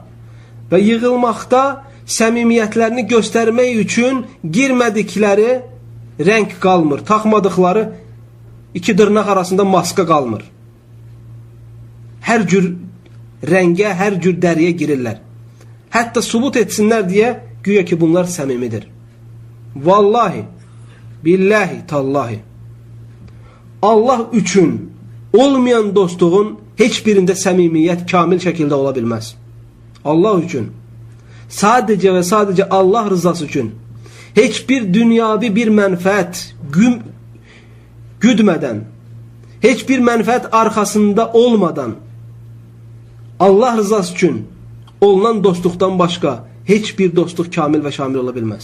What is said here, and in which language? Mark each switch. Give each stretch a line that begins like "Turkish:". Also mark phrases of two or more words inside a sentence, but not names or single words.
Azerbaijani: Və yığılmaqda səmimiyyətlərini göstərmək üçün girmədikləri rəng qalmır, taxmadıqları iki dırnaq arasında maska qalmır. Hər cür rəngə, hər cür dəriyə girirlər. Hətta subut etsinlər deyə güya ki bunlar səmimidir. Vallahi, billahi, tallahi. Allah üçün olmayan dostluğun heç birində səmimiyyət kamil şəkildə ola bilməz. Allah üçün. Sadəcə və sadəcə Allah rızası üçün. Heç bir dünyavi bir mənfəət güdmədən, heç bir mənfəət arxasında olmadan, Allah rızası üçün olunan dostluqdan başqa heç bir dostluq kamil və şamil ola bilməz.